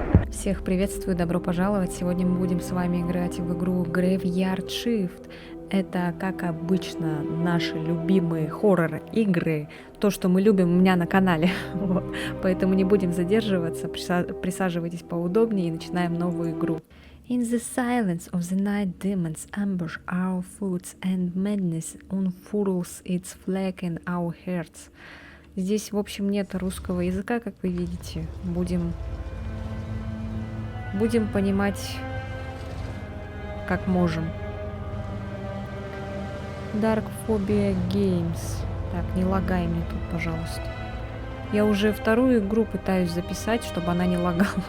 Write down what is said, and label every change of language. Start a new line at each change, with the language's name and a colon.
Russian: Всех приветствую, добро пожаловать. Сегодня мы будем с вами играть в игру Graveyard Shift. Это, как обычно, наши любимые хоррор-игры. То, что мы любим у меня на канале. Вот. Поэтому не будем задерживаться. Присаживайтесь поудобнее и начинаем новую игру.
English: In the silence of the night, demons ambush our foods and madness unfurls its flag in our hearts.
Russian: Здесь, в общем, нет русского языка, как вы видите. Будем понимать, как можем.
English: Dark Phobia Games.
Russian: Так, не лагай мне тут, пожалуйста. Я уже вторую игру пытаюсь записать, чтобы она не лагала.